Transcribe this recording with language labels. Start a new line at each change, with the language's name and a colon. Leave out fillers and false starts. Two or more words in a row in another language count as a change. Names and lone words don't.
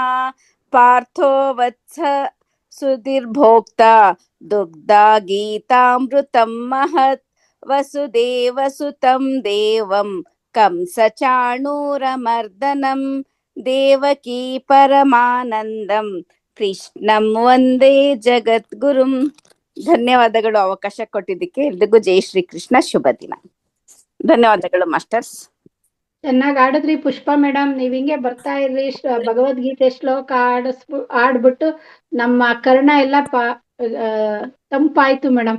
Sanskrit: पार्थो वत्स सुधीर्भोक्ता दुग्धा गीतामृतं महत्. वसुदेवसुतं देवं कंसचाणूरमर्दनं ದೇವಕೀ ಪರಮಾನಂದಂ ಕೃಷ್ಣಂ ವಂದೇ ಜಗದ್ಗುರುಂ.
Kannada: ಧನ್ಯವಾದಗಳು ಅವಕಾಶ ಕೊಟ್ಟಿದ್ದಕ್ಕೆ. ಎಲ್ರಿಗೂ ಜೈ ಶ್ರೀ ಕೃಷ್ಣ, ಶುಭ ದಿನ. ಧನ್ಯವಾದಗಳು ಮಾಸ್ಟರ್ಸ್. ಚೆನ್ನಾಗಿ ಆಡಿದ್ರಿ ಪುಷ್ಪಾ ಮೇಡಮ್. ನೀವ್ ಹಿಂಗೆ ಬರ್ತಾ ಇರ್ರಿ, ಭಗವದ್ಗೀತೆ ಶ್ಲೋಕ ಆಡ್ಬಿಟ್ಟು ನಮ್ಮ ಕರ್ಣ ಎಲ್ಲ ತಂಪಾಯ್ತು ಮೇಡಮ್.